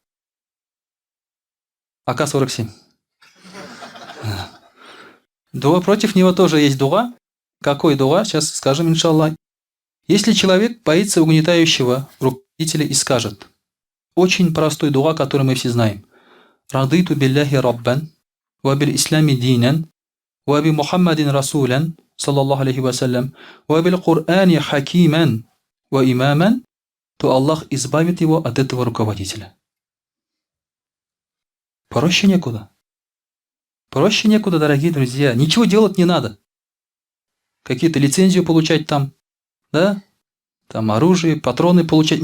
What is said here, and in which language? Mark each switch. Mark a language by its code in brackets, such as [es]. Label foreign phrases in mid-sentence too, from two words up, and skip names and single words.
[ru] АК-47. Против него тоже есть дуга. Какой дуга? Сейчас скажем, иншаллах. Если человек боится угнетающего руководителя и скажет: очень простой дуа, который мы все знаем. [ar] رضيت بالله ربا وبالإسلام دينا وبمحمد رسولا صلى الله عليه وسلم وبالقرآن حكما وإماما, [ru] то Аллах избавит его от этого руководителя. Проще некуда. Проще некуда, дорогие друзья. Ничего делать не надо. Какие-то лицензию получать там, да? Там оружие, патроны получать.